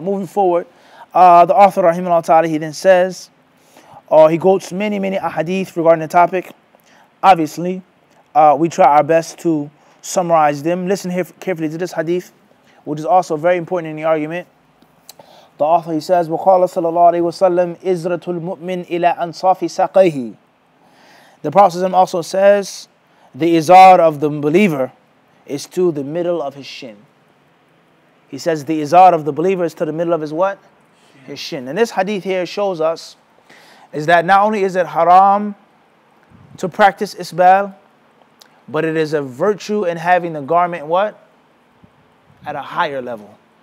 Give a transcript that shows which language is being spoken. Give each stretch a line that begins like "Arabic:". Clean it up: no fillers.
English: Moving forward, the author, rahimahullah ta'ala, he then says, he quotes many ahadith regarding the topic. Obviously, we try our best to summarize them. Listen here carefully to this hadith, which is also very important in the argument. The author, he says,
Arabic: وَقَالَ صَلَى اللَّهُ عَلَيْهِ وَسَلَّمْ إِزْرَةُ الْمُؤْمِنِ إِلَىٰ أَنصَافِ سَاقَيْهِ.
English: The Prophet also says, the izar of the believer is to the middle of his shin. He says the izar of the believer is to the middle of his what? His shin. And this hadith here shows us is that not only is it haram to practice isbal, but it is a virtue in having the garment what? At a higher level.